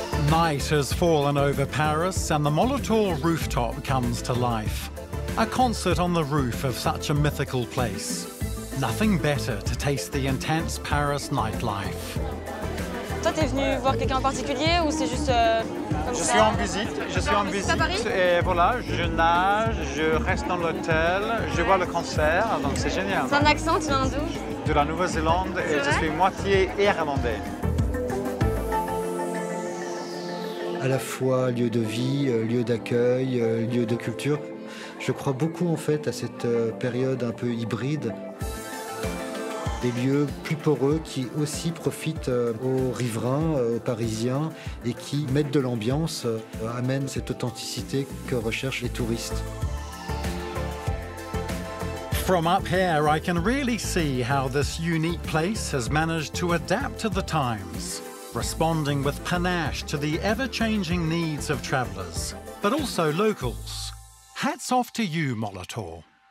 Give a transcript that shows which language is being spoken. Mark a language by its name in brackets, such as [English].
[English] Night has fallen over Paris and the Molitor rooftop comes to life. A concert on the roof of such a mythical place. Nothing better to taste the intense Paris nightlife. [French] Toi, t'es venu voir quelqu'un en particulier ou c'est juste comme Je ça? suis en visite, à Paris et voilà, je nage, je reste dans l'hôtel, je vois le concert, donc c'est génial. C'est un accent, tu viens d'où? De la Nouvelle-Zélande et je suis moitié irlandais. À la fois lieu de vie, lieu d'accueil, lieu de culture. Je crois beaucoup en fait à cette période un peu hybride. Des lieux plus poreux qui aussi profitent aux riverains, aux Parisiens et qui mettent de l'ambiance, amènent cette authenticité que recherchent les touristes. [English] From up here, I can really see how this unique place has managed to adapt to the times, responding with panache to the ever-changing needs of travellers, but also locals. Hats off to you, Molitor.